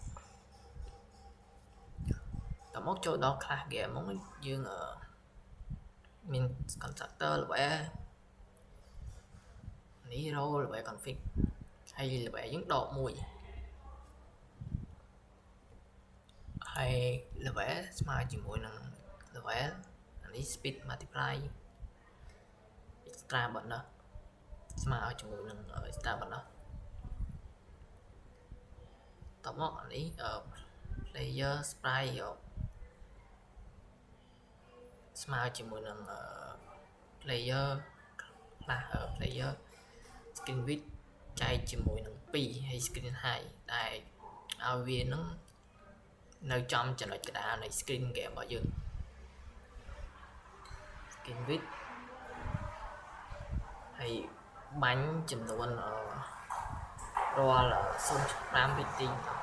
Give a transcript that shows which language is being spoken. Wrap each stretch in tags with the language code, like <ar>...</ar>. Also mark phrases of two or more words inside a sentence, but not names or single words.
<km>តមកចូលដល់</km> <en>class game</en> <km>ហ្មងយើងមាន</km> <en>constructor level</en> <km>នេះ</km> <en>role level config</en> <km>ហើយ level យើងដកមួយហើយ level ស្មើជាមួយនឹង level នេះ</km> <en>speed multiply extra bonus</en> <km>ស្មើជាមួយនឹង</km> <en>extra bonus</en> <km>តមកនេះ</km> <en>player sprite</en> <km>ស្មើជាមួយនឹង</km> <en>player class player screen width</en> <km>ចែកជាមួយនឹង2ហើយ</km> <en>screen height</en> <km>ដែលឲ្យវានឹងនៅចំចំណុចកណ្ដាលនៃ</km> <en>screen game</en> <km>របស់យើង</km> <en>screen width</en> <km>ហើយបាញ់ចំនួនរាល់ 0.5 វិនាទី</km>